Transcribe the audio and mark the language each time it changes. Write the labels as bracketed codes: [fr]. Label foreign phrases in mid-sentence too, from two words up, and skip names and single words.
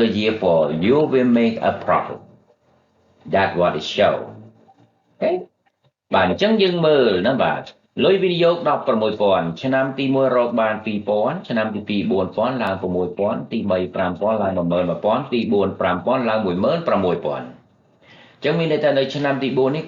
[en] year 4 you will make a profit that's what it show okay [km] បាទអញ្ចឹងយើងមើលណាបាទលុយវិនិយោគ 16,000 ឆ្នាំទី 1 រកបាន 2,000 ឆ្នាំទី 2 4,000 ឡើង 6,000 ទី 3 5,000 ឡើង 11,000 ទី 4 5,000 ឡើង 16,000 អញ្ចឹងមានន័យថានៅឆ្នាំទី 4 នេះ